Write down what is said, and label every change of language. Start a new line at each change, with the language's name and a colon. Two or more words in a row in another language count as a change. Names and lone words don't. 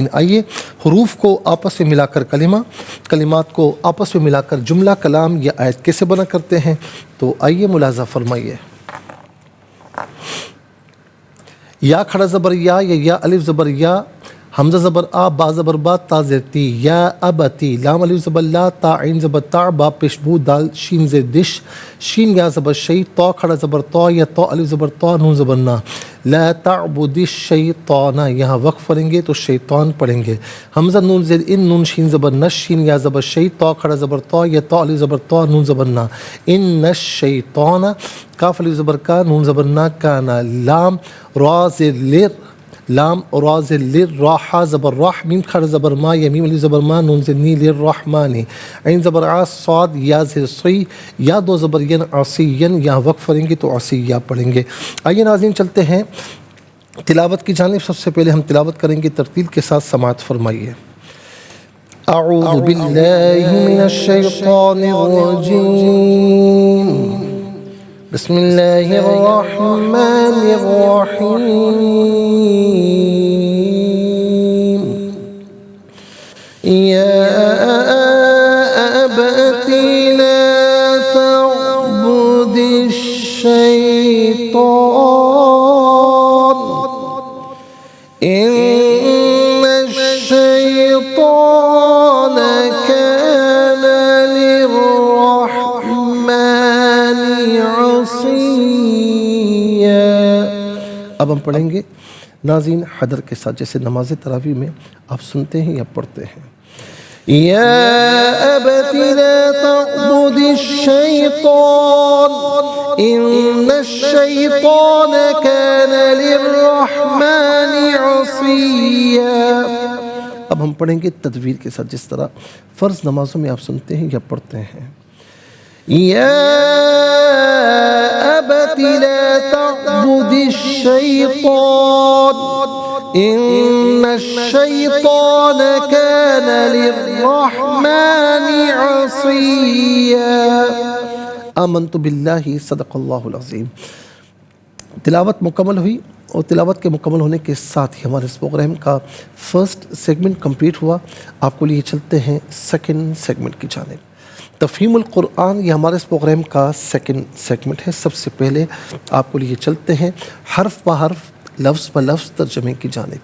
Urdu: آئیے حروف کو آپس میں ملا کر کلمہ، کلمات کو آپس میں ملا کر جملہ، کلام یا آیت کیسے بنا کرتے ہیں. تو آئیے ملاحظہ فرمائیے. یا کھڑا زبر یا الف زبر یا، حمزہ زبر آ، با زبر با، تا زیر تی، یا ابتی، لام الف زبر لا، تا عین زبر تا، با پیش بو، دال شین زیر دش، شین یا زبر شی، تو کھڑا زبر تو یا تو الف زبر تو، نون زبر نا.
Arabic: لا تعبد الشیطان،
Urdu: یہاں وقف پڑھیں گے تو شیطان پڑھیں گے. حمزہ نون زیر ان، نون شین زبر نش، شین یا زبر شی، تو کھڑا زبر تو یا تو الف زبر تو، نون زبر نا.
Arabic: ان الشیطان،
Urdu: کاف الف زبر کا، نون زبر نا، کانا. لام را زیر لر، لام را زیر لر، را حا زبر راح، میم کھڑا زبر ما یا میم الف زبر ما، نون زیر نی، للرحمن. عین زبر آ، صاد یا زیر صی، یا 2 زبر ین، عصین، یہاں وقف پڑھیں گے تو عصیہ پڑھیں گے. آئیے ناظرین چلتے ہیں تلاوت کی جانب. سب سے پہلے ہم تلاوت کریں گے، ترتیل کے ساتھ سماعت فرمائیے.
Arabic: اعوذ باللہ من الشیطان الرجیم، بسم اللہ الرحمن الرحیم. یا ابت لا تعبد الشیطان، ان الشیطان کان للرحمن عصیا.
Urdu: اب ہم پڑھیں گے ناظرین حدر کے ساتھ، جیسے نماز تراویح میں آپ سنتے ہیں یا پڑھتے ہیں.
Arabic: یا ابت لا تعبد الشیطان، ان الشیطان کان للرحمن عصیا.
Urdu: اب ہم پڑھیں گے تدویر کے ساتھ، جس طرح فرض نمازوں میں آپ سنتے ہیں یا پڑھتے ہیں.
Arabic: یا ابت لا تعبد الشیطان، ان الشیطان کان للرحمن عصیا. آمنت باللہ، صدق اللہ العظیم.
Urdu: تلاوت مکمل ہوئی اور تلاوت کے مکمل ہونے کے ساتھ ہی ہمارے اس پروگرام کا
English: first segment complete
Urdu: ہوا. آپ کو لیے چلتے ہیں
English: second segment
Urdu: کی جانب. تفہیم القرآن یہ ہمارے اس پروگرام کا
English: second segment
Urdu: ہے. سب سے پہلے آپ کو لیے چلتے ہیں حرف بہ حرف لفظ بہ لفظ ترجمے کی جانب.